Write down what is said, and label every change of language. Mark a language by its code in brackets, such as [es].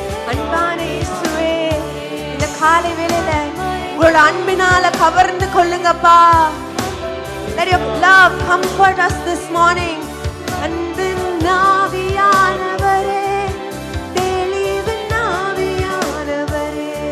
[ta] அன்பான இயேசுவே, இந்த காலை வேளையில உங்களோட அன்பினால கவர்ந்து கொள்ளுங்கப்பா. [en] Let your love comfort us this morning. [ta] அன்பின் ஆவியானவரே, தெளிவின் ஆவியானவரே.